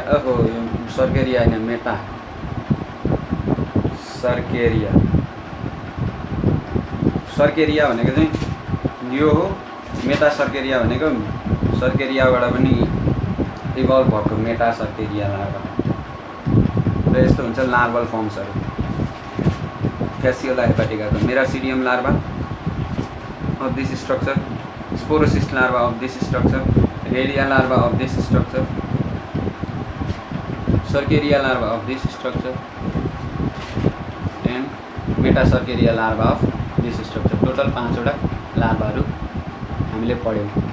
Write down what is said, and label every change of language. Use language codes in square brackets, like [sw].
[ne] यो सर्केरिया होइन, मेटा cercaria. Cercaria भनेको चाहिँ यो हो। मेटा सर्केरिया भनेको सर्केरियाबाट पनि इभल्भ भएको मेटा सर्केरिया लार्भा। र यस्तो हुन्छ लार्भल फर्म्सहरू। Fasciola हेपाटिकाको मेरासिडियम larva [en] of this structure, sporocyst larva of this structure, Rhelia larva of this structure, Cercaria larva of this structure, and Metasarcaria larva of this structure. Total 5 [ne] वटा लार्भाहरू हामीले पढ्यौं।